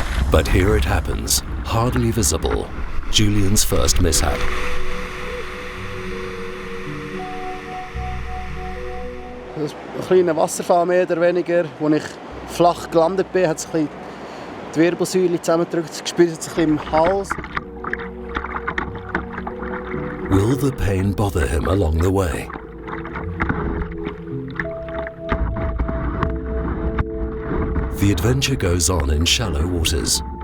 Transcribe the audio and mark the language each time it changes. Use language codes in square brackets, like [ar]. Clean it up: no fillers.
[en] But here it happens, hardly visible, Julian's first mishap. [de] Ein kleiner Wasserfall mehr oder weniger, als ich flach gelandet bin, hat es die Wirbelsäule zusammengedrückt, gespürt es ein bisschen im Hals. [en] Will the pain bother him along the way? The adventure goes on in shallow waters.